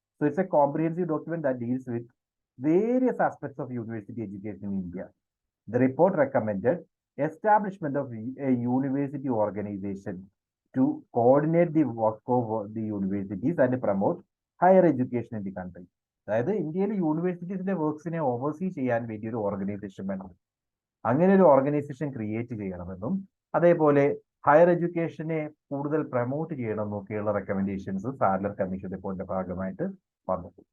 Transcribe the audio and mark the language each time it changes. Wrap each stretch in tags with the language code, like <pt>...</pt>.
<en>So it's a comprehensive document that deals with various aspects of university education in India. The report recommended establishment of a university organization to coordinate the work of the universities and promote higher education in the country.</en> <ml>അതായത് ഇന്ത്യയിൽ യൂണിവേഴ്സിറ്റീസിന്റെ വർക്ക്സിനെ oversee ചെയ്യാൻ വേണ്ടി ഒരു organisation വേണം. അങ്ങനെ ഒരു organisation create ചെയ്യണമെന്നും അതേപോലെ ഹയർ എഡ്യൂക്കേഷനെ കൂടുതൽ പ്രൊമോട്ട് ചെയ്യണമെന്നും ഒക്കെയുള്ള റെക്കമെൻഡേഷൻസ് സാലറി കമ്മീഷൻ റിപ്പോർട്ടിന്റെ ഭാഗമായിട്ട് വന്നു.</ml>